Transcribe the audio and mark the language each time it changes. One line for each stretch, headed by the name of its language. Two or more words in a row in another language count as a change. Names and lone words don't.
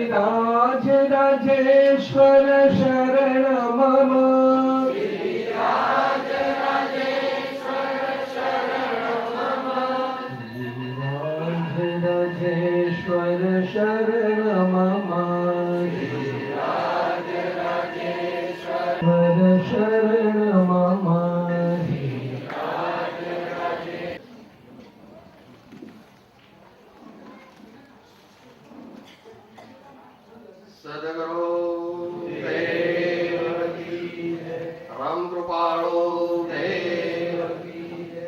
Sanskrit: राजेश्वर शरण मम राजेश्वर शरण मम शरण मम
Hindi: सदगुरु देव की जय. राम कृपालु देव की जय.